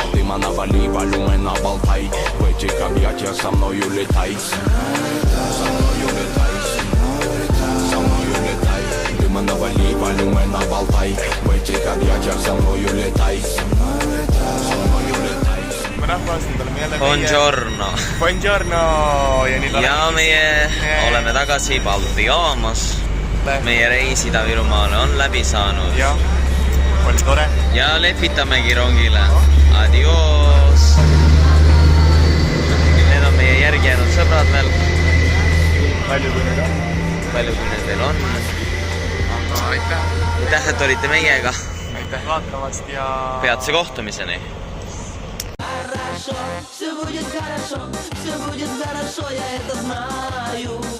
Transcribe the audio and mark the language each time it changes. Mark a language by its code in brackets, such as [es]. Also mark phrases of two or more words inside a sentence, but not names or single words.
[ru] Ты навали, волюмена болтай. В этих объятиях со мною летай. Со мною летай. Со мною летай. Ты навали, волюмена болтай. В этих объятиях со мною летай. Со мною летай. [et] Rahvas, nüüd oleme jälle Buongiorno. Buongiorno. Ja meie oleme tagasi Balti jaamas. Meie reis Ida-Virumaale on läbi saanud. Jah, oli tore. Ja lehvitamegi rongile. Adios! Need on meie järgi jäänud sõbrad veel. Palju kui need on. palju kui need veel on. aitäh! Aitäh, et olite meiega. Aitäh vaatamast ja... Peatse kohtumiseni. [ru] Все будет хорошо, я это знаю.